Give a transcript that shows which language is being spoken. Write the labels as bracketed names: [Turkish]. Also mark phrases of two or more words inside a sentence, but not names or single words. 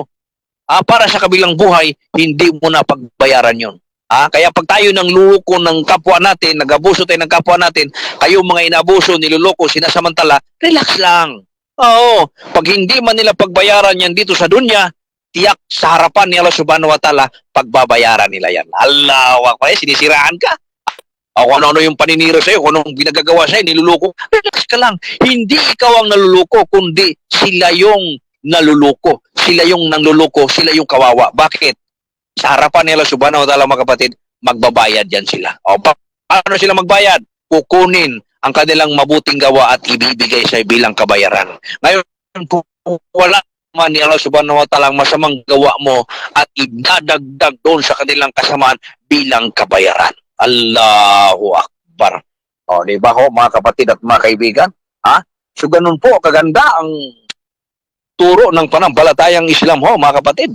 [Filipino] Para sa kabilang buhay, hindi mo na pagbayaran yon. Kaya pag tayo nang luluko ng kapwa natin, nag-abuso tayo ng kapwa natin, kayo mga inabuso, niluloko, sinasamantala, relax lang. Oo, pag hindi man nila pagbayaran yan dito sa dunya, tiyak sa harapan ni Allah [Arabic] سبحانه وتعالى, [Filipino] pagbabayaran nila yan. [Arabic] الله أكبر, [Filipino] sinisiraan ka. Kung ano yung paninira sa'yo, kung anong ginagagawa sa'yo, niluloko, relax ka lang. Hindi ikaw ang naluloko, kundi sila yung naluloko. Sila yung nangluloko, sila yung kawawa. Bakit? Sa harapan nila [Arabic] سبحانه وتعالى, [Filipino] mga kapatid, magbabayad yan sila. O, paano sila magbayad? Kukunin ang kanilang mabuting gawa at ibibigay sa bilang kabayaran. Ngayon, kung wala man ni Allah [Arabic] سبحانه وتعالى [Filipino] ang masamang gawa mo at idadagdag doon sa kanilang kasamaan bilang kabayaran. [Arabic] الله أكبر. [Filipino] O, di ba ho, mga kapatid at mga kaibigan? So, ganun po, kaganda ang turo ng panampalatayang Islam ho, mga kapatid.